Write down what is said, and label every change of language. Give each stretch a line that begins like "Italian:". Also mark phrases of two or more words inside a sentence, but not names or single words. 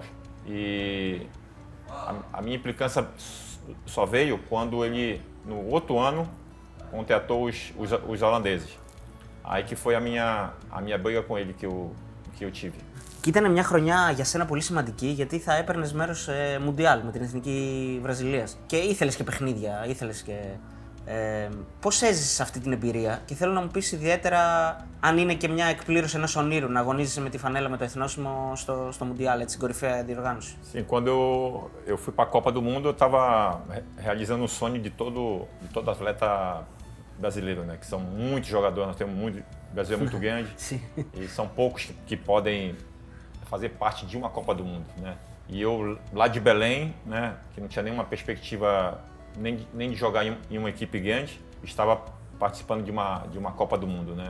Portuguese: E a minha implicância só veio quando ele, no outro ano, contratou os holandeses. Aí que foi a minha briga com ele que eu tive.
Greek: Και ήταν μια χρονιά για σένα πολύ σημαντική, γιατί θα έπαιρνες μέρος σε Μουντιάλ με την Εθνική Βραζιλίας. Και ήθελες και παιχνίδια, πώς έζησες αυτή την εμπειρία και θέλω να μου πεις ιδιαίτερα αν είναι και μια εκπλήρωση ενός ονείρου να αγωνίζεσαι με τη φανέλα με το εθνόσημο στο Μουντιάλ, έτσι, στην κορυφαία διοργάνωση.
Portuguese: Sim, quando eu fui para a Copa do Mundo, eu estava realizando um sonho de todo atleta brasileiro, né? Que são muitos jogadores, nós temos muito, o Brasil é muito grande. Sim. E são poucos que podem fazer parte de uma Copa do Mundo, né? E eu, lá de Belém, né, que não tinha nenhuma perspectiva nem de jogar em uma equipe grande, estava participando de uma Copa do Mundo, né?